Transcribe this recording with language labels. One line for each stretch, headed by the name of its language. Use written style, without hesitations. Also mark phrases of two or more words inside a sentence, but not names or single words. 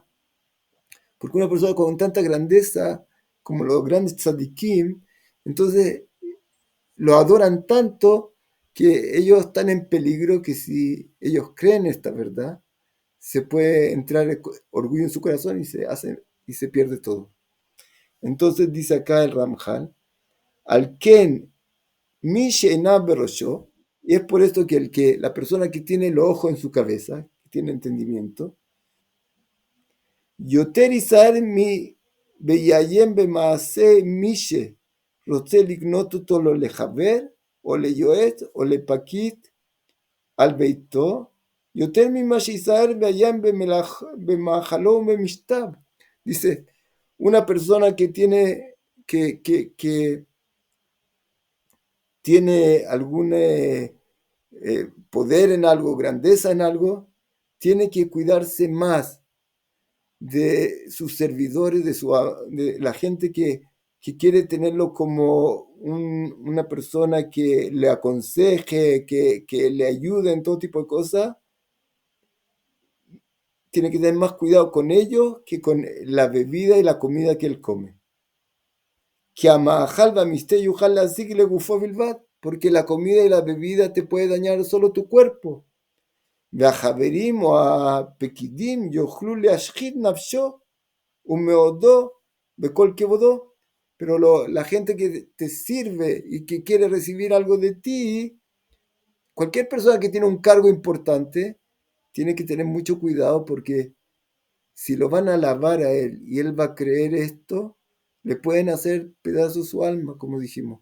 Spanish: Porque una persona con tanta grandeza como los grandes tzadikim, entonces lo adoran tanto que ellos están en peligro que si ellos creen esta verdad, se puede entrar el orgullo en su corazón y se pierde todo. Entonces dice acá el Ramjal,
Hebrew: על כן מי שעיניו בראשו,
Spanish: y es por esto que la persona que tiene el ojo en su cabeza, que tiene entendimiento,
Hebrew: יותר ייזהר ויעיין במעשה מי שרוצה לקנות אותו לו לחבר, או ליועץ, או לפקיד על ביתו, יותר ממה שיזהר ויעיין במאכלו ובמשתיו.
Spanish: Dice, una persona que tiene algún poder en algo, grandeza en algo, tiene que cuidarse más de sus servidores, de la gente que quiere tenerlo como una persona que le aconseje, que le ayude en todo tipo de cosas, tiene que tener más cuidado con ellos que con la bebida y la comida que él come. Que porque la comida y la bebida te puede dañar solo tu cuerpo.
Hebrew: והחברים או הפקידים יוכלו להשחית נפשו ומאודו בכל כבודו.
Spanish: Pero la gente que te sirve y que quiere recibir algo de ti, cualquier persona que tiene un cargo importante, tiene que tener mucho cuidado porque si lo van a alabar a él y él va a creer esto, le pueden hacer pedazos su alma, como dijimos.